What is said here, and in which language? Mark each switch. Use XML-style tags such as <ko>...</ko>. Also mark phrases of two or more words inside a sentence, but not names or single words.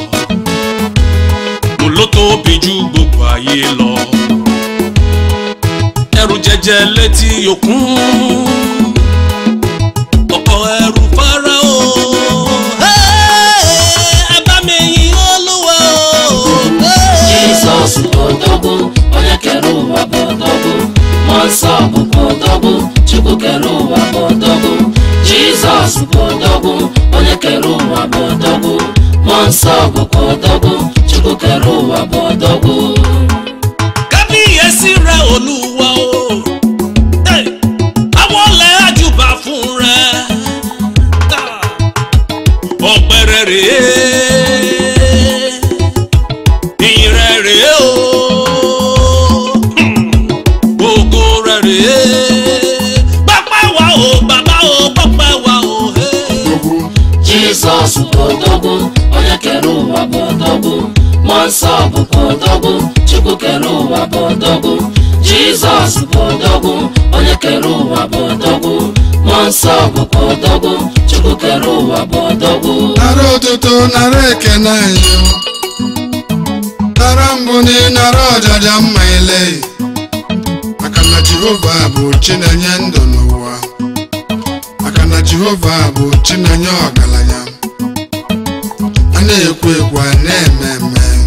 <yo>mo ló tóbi jù gbogbo ayé lọ ẹrù jẹjẹ létí òkun ọ̀pọ̀ ẹrù Fáráò ẹ bá mi yìn Olúwa</yo> <ig>Jesus bụ Odogwu onye kere ụwa bụ Odogwu Mmụọ Nsọ bụ Odogwu Chukwu kere ụwa bụ Odogwu Jesus bụ Odogwu onye kere ụwa bụ Odogwu Mmụọ Nsọ bụ Odogwu Chukwu kere ụwa bụ Odogwu</ig> <yo>kábíyèsí rẹ Olúwa àwọn ọlẹ́ àjùbà fún rẹ ọpẹ́rẹ́ rèé ìyìn rẹ rèé ògo rẹ rèé pẹ́pẹ́ wa o bàbá o pẹ́pẹ́ wa o.</yo> <ig>Jesus bụ Odogwu onye kere ụwa bụ Odogwu Mmụọ Nsọ bụ Odogwu Chukwu kere ụwa bụ Odogwu Jesus bụ Odogwu onye kere ụwa bụ Odogwu Mmụọ Nsọ bụ Odogwu Chukwu kere ụwa bụ Odogwu nara otuto nara ekene anyị nara mbuni nara ọjaja mma ile maka na Jehova bụ Chinenye ndụ n'ụwa maka na Jehova bụ Chinenye ọgaranya a na-ekwu ekwu a na-eme eme</ig>